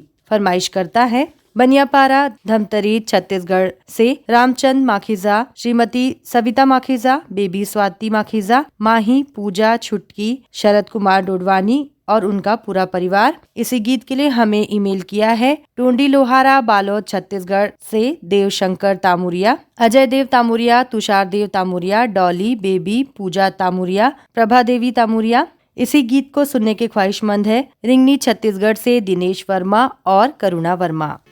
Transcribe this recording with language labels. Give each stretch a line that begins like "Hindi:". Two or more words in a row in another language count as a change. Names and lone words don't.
Hindi: फरमाइश करता है बनियापारा धमतरी छत्तीसगढ़ से रामचंद माखीजा, श्रीमती सविता माखीजा, बेबी स्वाति माखीजा, माही, पूजा, छुटकी, शरद कुमार डोडवानी और उनका पूरा परिवार। इसी गीत के लिए हमें ईमेल किया है टोंडी लोहारा बालोद छत्तीसगढ़ से देवशंकर तामुरिया, अजय देव तामुरिया, तुषार देव तामुरिया, डॉली, बेबी, पूजा तामुरिया, प्रभा देवी तामुरिया। इसी गीत को सुनने के ख्वाहिशमंद है रिंगनी छत्तीसगढ़ से दिनेश वर्मा और करुणा वर्मा।